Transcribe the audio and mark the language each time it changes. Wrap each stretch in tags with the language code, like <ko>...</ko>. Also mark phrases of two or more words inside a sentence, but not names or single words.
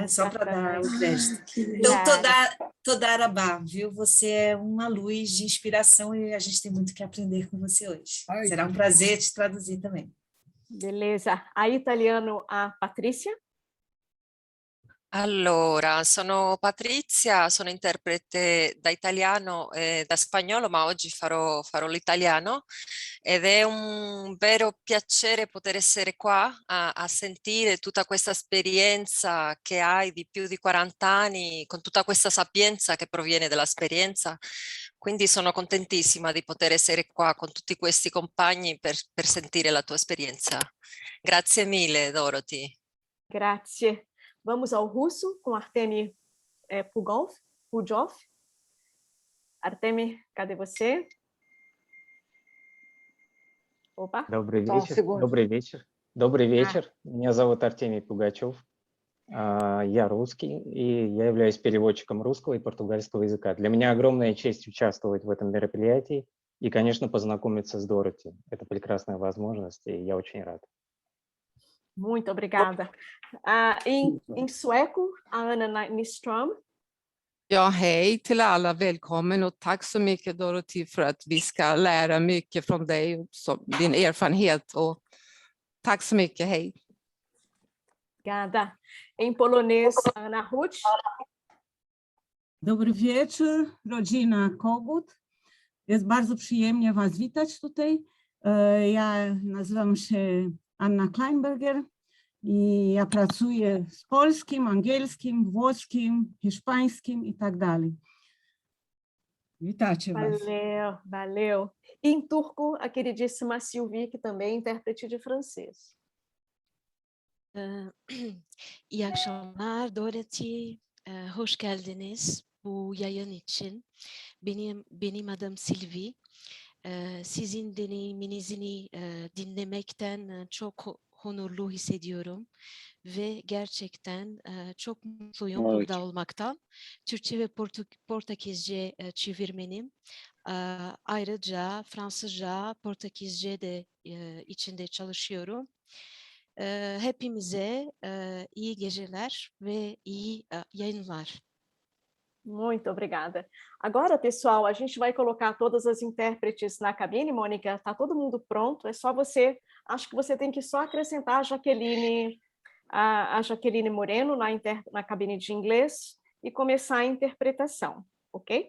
<pt>Só para dar o crédito. Então, toda Arabá, viu? Você é uma luz de inspiração e a gente tem muito que aprender com você hoje. Será um prazer te traduzir também. Beleza. A italiano, a Patrícia.</pt> <it>Allora, sono Patrizia, sono interprete da italiano e da spagnolo, ma oggi farò l'italiano ed è un vero piacere poter essere qua a sentire tutta questa esperienza che hai di più di 40 anni, con tutta questa sapienza che proviene dall'esperienza. Quindi sono contentissima di poter essere qua con tutti questi compagni per sentire la tua esperienza. Grazie mille, Dorothy. Grazie.</it> <pt>Vamos ao russo com Artemi Pujov. Artemi, cadê você?</pt> <ru>Опа. Добрый вечер. Добрый вечер. Меня зовут Артемий Пугачев. Я русский, и я являюсь переводчиком русского и португальского языка. Для меня огромная честь участвовать в этом мероприятии и, конечно, познакомиться с Дороти. Это прекрасная возможность, и я очень рад.</ru> <pt>Muito obrigada. Em sueco, a Anna Nyström.</pt> <sv>Ja, hej till alla, välkommen och tack så mycket Dorothy för att vi ska lära mycket från dig, din erfarenhet, och tack så mycket, hej.</sv> <pt>Obrigada. Em polonês, Anna Ruth.</pt> <pl>Dobry wieczór, rodzina Kogut. Jest bardzo przyjemnie Was witać tutaj. Ja nazywam się Anna Kleinberger i ja pracuję z polskim, angielskim, włoskim, hiszpańskim i tak dalej. Witajcie Was.</pl> <pt>Valeu, valeu. E em turco, a queridíssima Sylvie, que também é intérprete de francês.</pt> <tr>İyi akşamlar Dorothy, hoş geldiniz bu yayın için. Benim adım Sylvie. Sizin deneyiminizi dinlemekten çok onurlu hissediyorum ve gerçekten çok mutluyum burada olmaktan. Türkçe ve Portekizce çevirmenim. Ayrıca Fransızca, Portekizce de içinde çalışıyorum. Hepimize iyi geceler ve iyi yayınlar.</tr> <pt>Muito obrigada. Agora, pessoal, a gente vai colocar todas as intérpretes na cabine. Mônica, está todo mundo pronto? É só você, acho que você tem que só acrescentar a Jaqueline Moreno na cabine de inglês e começar a interpretação, ok?</pt>